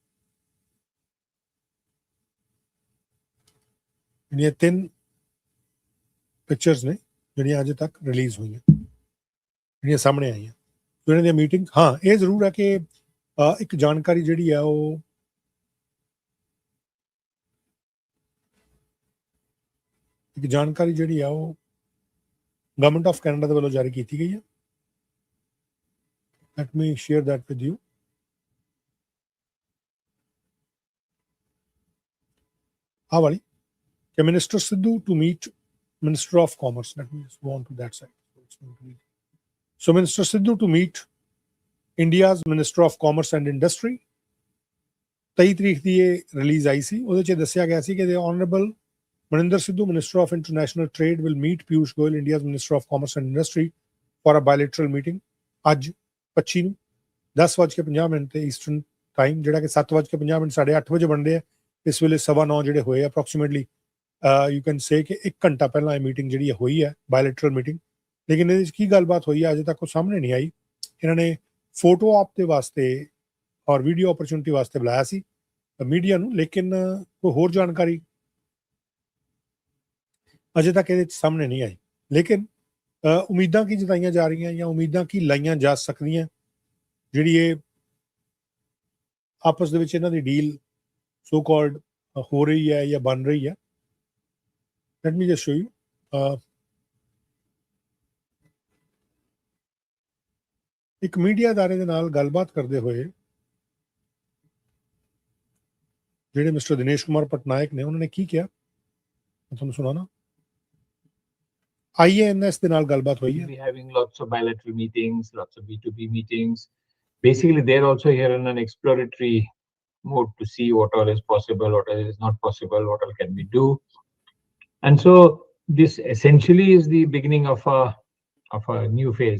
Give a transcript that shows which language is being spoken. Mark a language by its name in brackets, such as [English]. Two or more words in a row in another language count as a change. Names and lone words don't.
[Punjabi] ਇਹ 3 ਪਿਕਚਰਸ ਨੇ ਜਿਹੜੀਆਂ ਅਜੇ ਤੱਕ ਰਿਲੀਜ਼ ਹੋਈਆਂ ਜਿਹੜੀਆਂ ਸਾਹਮਣੇ ਆਈਆਂ ਇਹਨਾਂ ਦੀਆਂ ਮੀਟਿੰਗ ਹਾਂ ਇਹ ਜ਼ਰੂਰ ਹੈ ਕਿ ਇੱਕ ਜਾਣਕਾਰੀ ਜਿਹੜੀ ਹੈ ਉਹ ਇੱਕ ਜਾਣਕਾਰੀ ਜਿਹੜੀ ਆ ਉਹ [English] Government of Canada [Punjabi] ਦੇ ਵੱਲੋਂ ਜਾਰੀ ਕੀਤੀ ਗਈ ਹੈ। [English] Let me share that with you. [Punjabi] ਆਹ ਵਾਲੀ ਕਿ [English] Minister Sidhu to meet Minister of Commerce. Let me just go on to that side. So Minister Sidhu to meet India's Minister of Commerce and Industry. [Punjabi] 23 ਤਰੀਕ ਦੀ ਇਹ ਰਿਲੀਜ਼ ਆਈ ਸੀ। ਉਹਦੇ 'ਚ ਦੱਸਿਆ ਗਿਆ ਸੀ ਕਿ [English] the Honorable Maninder Sidhu, Minister of International Trade, will meet Piyush Goyal, India's Minister of Commerce and Industry, for a bilateral meeting [Punjabi] ਅੱਜ 25 ਨੂੰ 10:50 ਤੇ ਈਸਟਰਨ ਟਾਈਮ, ਜਿਹੜਾ ਕਿ 7:50 ਸਾਡੇ 8 ਵਜੇ ਬਣਦੇ ਆ। ਇਸ ਵੇਲੇ 9:15 ਜਿਹੜੇ ਹੋਏ ਅਪਰੋਕਸੀਮੇਟਲੀ [English] you can say [Punjabi] ਕਿ 1 ਘੰਟਾ ਪਹਿਲਾਂ ਇਹ ਮੀਟਿੰਗ ਜਿਹੜੀ ਹੋਈ ਹੈ, [English] bilateral meeting. [Punjabi] ਲੇਕਿਨ ਇਹਦੇ 'ਚ ਕੀ ਗੱਲਬਾਤ ਹੋਈ ਹੈ ਅਜੇ ਤੱਕ ਉਹ ਸਾਹਮਣੇ ਨਹੀਂ ਆਈ। ਇਹਨਾਂ ਨੇ ਫੋਟੋ ਆਪ ਦੇ ਵਾਸਤੇ ਔਰ [English] video opportunity [Punjabi] ਵਾਸਤੇ ਬੁਲਾਇਆ ਸੀ ਮੀਡੀਆ ਨੂੰ, ਲੇਕਿਨ ਕੋਈ ਹੋਰ ਜਾਣਕਾਰੀ ਅਜੇ ਤੱਕ ਇਹਦੇ 'ਚ ਸਾਹਮਣੇ ਨਹੀਂ ਆਈ। ਲੇਕਿਨ ਉਮੀਦਾਂ ਕੀ ਜਤਾਈਆਂ ਜਾ ਰਹੀਆਂ ਜਾਂ ਉਮੀਦਾਂ ਕੀ ਲਾਈਆਂ ਜਾ ਸਕਦੀਆਂ ਜਿਹੜੀ ਇਹ ਆਪਸ ਦੇ ਵਿੱਚ ਇਹਨਾਂ ਦੀ ਡੀਲ [English] so called [Punjabi] ਹੋ ਰਹੀ ਹੈ ਜਾਂ ਬਣ ਰਹੀ ਹੈ। [English] Let me just show you. [Punjabi] ਇੱਕ ਮੀਡੀਆ ਅਦਾਰੇ ਦੇ ਨਾਲ ਗੱਲਬਾਤ ਕਰਦੇ ਹੋਏ ਜਿਹੜੇ ਮਿਸਟਰ ਦਿਨੇਸ਼ ਕੁਮਾਰ ਪਟਨਾਇਕ ਨੇ, ਉਹਨਾਂ ਨੇ ਕੀ ਕਿਹਾ ਮੈਂ ਤੁਹਾਨੂੰ ਸੁਣਾਣਾ। IANS ਦੇ ਨਾਲ ਗੱਲਬਾਤ ਹੋਈ ਹੈ। [English] We're having lots of bilateral meetings, lots of B2B meetings. Basically, they're also here in an exploratory mode to see what all is possible, what all is not possible, what all can we do. And so this essentially is the beginning of a new phase.